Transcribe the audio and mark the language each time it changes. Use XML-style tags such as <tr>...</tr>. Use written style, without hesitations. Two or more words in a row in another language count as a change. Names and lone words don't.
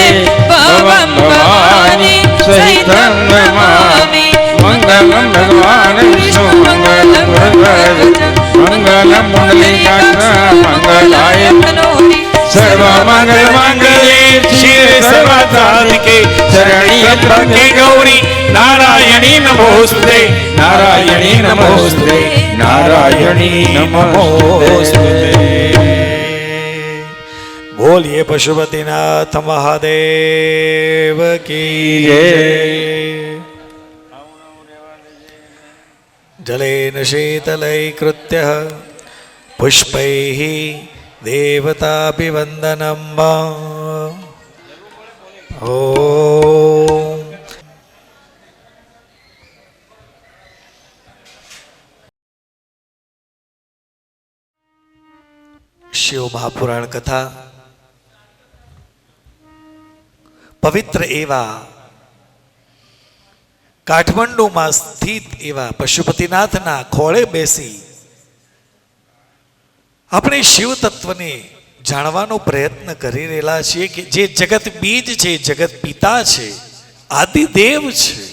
<sa>भवम भवानी सहितं नमामि मंगलम भगवान विष्णु मंगलम मंगलम मुरलीकाक्ष मंगलाय सर्व मंगल मंगले शिव सर्वसाधिके शरण्य त्र्यंबके गौरी नारायणी नमोस्तुते नारायणी नमोस्तुते नारायणी नमोस्तुते।</sa> <hi>बोलिए पशुपतिनाथ महादेव की जय।</hi> <sa>जलेन शीतलैकृत्य पुष्पैः देवताभिवन्दनं वा ॐ।</sa> <gu>શિવ મહાપુરાણ કથા પવિત્ર એવા કાઠમંડુમાં સ્થિત એવા પશુપતિનાથના ખોળે બેસી આપણે શિવ તત્વને જાણવાનો પ્રયત્ન કરી રહેલા છીએ કે જે જગત બીજ છે, જગત પિતા છે, આદિદેવ છે.</gu>